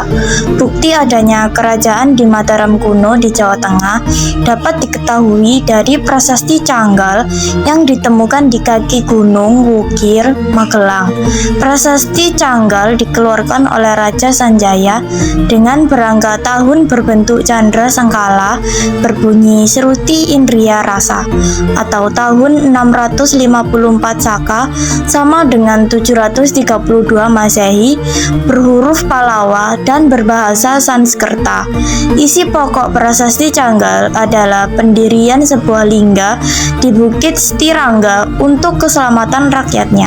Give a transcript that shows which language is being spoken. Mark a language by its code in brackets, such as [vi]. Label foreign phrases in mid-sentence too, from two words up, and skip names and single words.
[id] Bukti adanya kerajaan di Mataram kuno di Jawa Tengah dapat diketahui dari prasasti Canggal yang ditemukan di kaki Gunung Wukir, Magelang. Prasasti Canggal dikeluarkan oleh Raja Sanjaya dengan berangka tahun berbentuk candra sengkala berbunyi Seruti Indriya Rasa atau tahun 654 Saka sama dengan 732 Masehi, berhuruf Palawa dan berbahasa Sanskerta. Isi pokok prasasti Canggal adalah pendirian sebuah lingga di Bukit Stirangga untuk keselamatan rakyatnya.